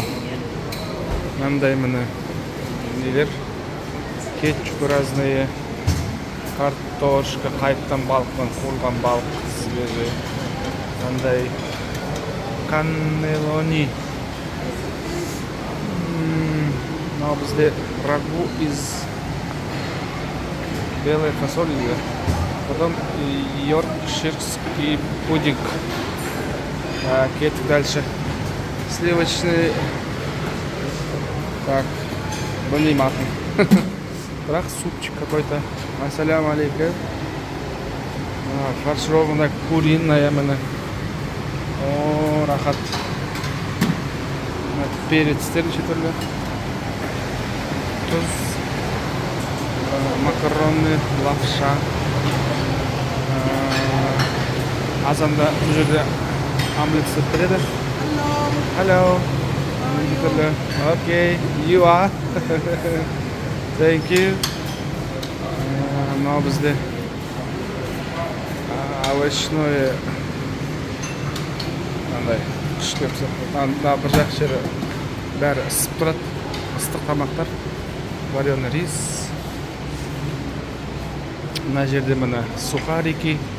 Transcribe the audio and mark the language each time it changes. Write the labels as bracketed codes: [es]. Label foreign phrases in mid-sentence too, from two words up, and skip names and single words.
[kk] Мынандай міне нелер. [ru] Кетчуп разные. [kk] Картошка, қайттан балықтан қуырылған балық свежий. Мынандай каннелони. Мынау бізде [ru] рагу из белой фасоли. Потом йоркширский пудинг. Кеттік дальше. Сливочный. [kk] Так, білмеймін атын. Бірақ [ru] супчик какой-то. [ar] السلام عليكم. [ru] Фаршированная куриная міне. [kk] О, рахат. Перецтер неше түрлі. [ru] Тұз. Макароны, лапша. [kk] Азанда бұл жерде омлет істеп береді. [en] Hello. Okay, you are. Thank you. [kk] Мынау бізде овощное мынандай күштеп мына бір жақ жері бәрі ысып тұрады. Ыстық тамақтар. [ru] Вареный рис. [kk] Мына жерде міне сухарики.